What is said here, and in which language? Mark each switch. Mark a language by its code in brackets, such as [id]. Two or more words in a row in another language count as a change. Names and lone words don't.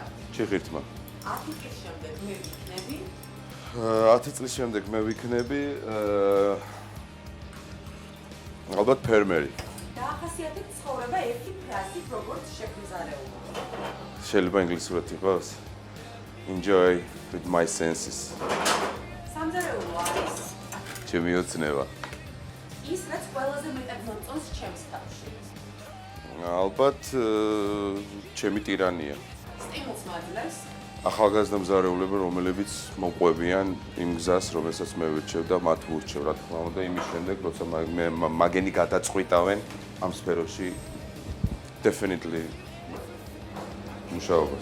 [ka] ჩიხირთმა. 10 წლის შემდეგ მე ვიქნები. 10 წლის შემდეგ მე ვიქნები ალბათ ფერმერი. დაახასიათეთ ცხოვრება ერთი ფრაზით, როგორც შექმზარეულობა. შეიძლება ინგლისურად იყოს? [en] Enjoy with my senses. [ka] სამზარეულო არის ჩემი ოცნება. ის, რაც ყველაზე მეტად მომწონს ჩემს თავში. ალბათ ჩემი ტირანია. სტიმულს მაძლევს. ახალგაზრდა მზარეულები, რომლებიც მოყვებიან იმ გზას, რომელსაც მე ვირჩევ და მათ ვურჩევ, რა თქმა უნდა, იმის შემდეგ, როცა მაგენი გადაწყვიტავენ ამ სფეროში definitely მუშაობას.